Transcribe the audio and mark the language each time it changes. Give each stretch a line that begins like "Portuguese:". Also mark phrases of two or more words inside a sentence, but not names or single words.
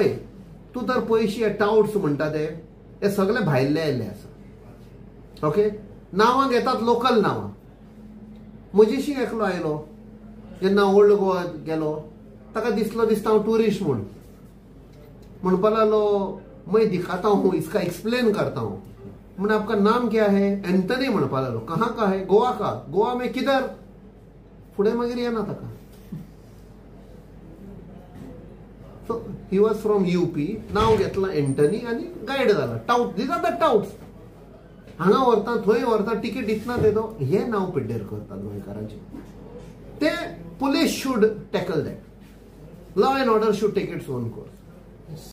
Konkani: तूं तर पयशे टाउट्स म्हणटा ते हे सगळे भायल्ले आयिल्ले आसा. ओके, नांवां घेतात लोकल नांवां. म्हजीशी एकलो आयलो जेन्ना ओल्ड गोवा गेलो, ताका दिसता हांव टुरिस्ट म्हणपा लागलो,
Hindi: मैं दिखाता हूँ, इसका एक्सप्लेन करता हूँ. मैंने आपका नाम क्या है?
Konkani: एंटनी म्हणपा लागलो.
Hindi: कहाँ का है? गोवा का. गोवा में किधर?
Konkani: फुडें मागीर येना ताका.
English: so he was from UP.
Konkani: नाव घेतला एंटनी आणि गायड झाला.
English: Touts, these are the touts.
Konkani: हांगा व्हरता, थंय व्हरता, तिकीट दितना तेदो हे नाव पिड्डेर करतात गोंयकारांचे.
English: ते police should tackle that. Law and order should take its own course.